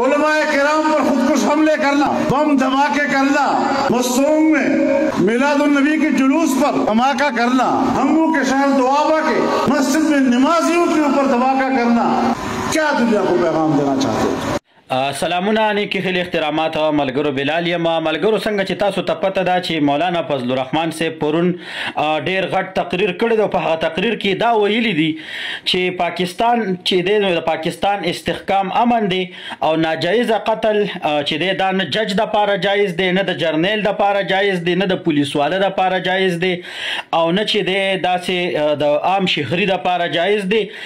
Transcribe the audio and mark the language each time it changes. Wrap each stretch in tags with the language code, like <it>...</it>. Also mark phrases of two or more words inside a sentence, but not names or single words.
<ur>علمائے کرام پر خودکش حملے کرنا، بم دھماکے کرنا، مستوم میں میلاد النبی کے جلوس پر دھماکہ کرنا، ہنگو کے شہر دوآبہ کے مسجد میں نمازیوں کے اوپر دھماکہ کرنا، کیا دنیا کو پیغام دینا چاہتے ہو?</ur> <ps>سلامونه نیکی خیلی احترامات ملګرو بلال یم ملګرو څنګه چې تاسو ته پته ده چې مولانا فضل الرحمن صاحب پرون ډیر غټ تقریر کړی دی. په هغه تقریر کې دا ویلي دي چې پاکستان چې دی د پاکستان استحکام امن دی او ناجایز قتل چې دی دا نه جج د پاره جایز دی، نه د جرنیل د پاره جایز دی، نه د پولیس والا د پاره جایز دی او نه چې دی داسې د عام شهري د پاره جایز دی.</ps>